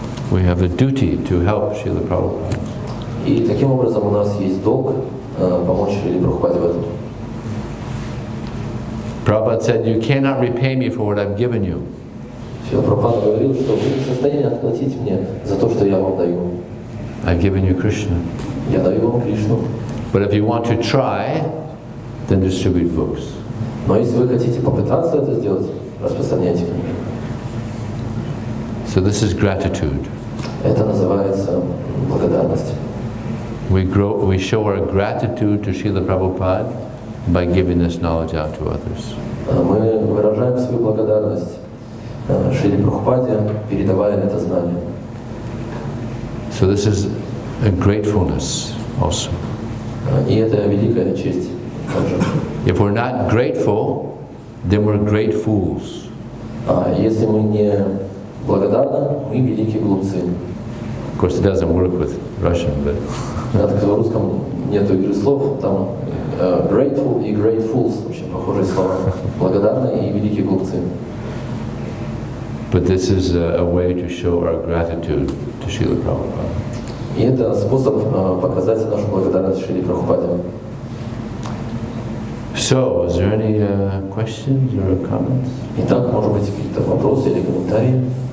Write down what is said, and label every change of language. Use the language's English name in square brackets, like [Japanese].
[English] We have a duty to help Srila Prabhupada. [Russian] И таким образом у нас есть долг помочь Шриле Прабхупаде в этом. [English] Prabhupada said, you cannot repay me for what I've given you. [Russian] Шрила Прабхупада говорил, что вы не в состоянии отплатить мне за то, что я вам даю. [English] I've given you Krishna. [Russian] Я даю вам Кришну. [English] But if you want to try, then distribute books. [Russian] Но если вы хотите попытаться это сделать, распространяйте книги. [English] So this is gratitude. [Russian] Это называется благодарность. [English] We show our gratitude to Srila Prabhupada by giving this knowledge out to others. [Russian] Мы выражаем свою благодарность Шриле Прабхупаде, передавая это знание. [English] So this is a gratefulness also. [Russian] И это великая честь также. [English] If we're not grateful, then we're great fools. [Russian] Если мы не благодарны, мы великие глупцы. [English] Of course, it doesn't work with Russian, but [Russian] Так в русском нету игры слов, там grateful и grateful очень похожие слова. Благодарные и великие глупцы. [English] but this is a way to show our gratitude to Srila Prabhupada. [Russian] И это способ показать нашу благодарность Шриле Прабхупаде. [English] So, is there any questions or comments? [Russian] Итак, может быть, какие-то вопросы или комментарии?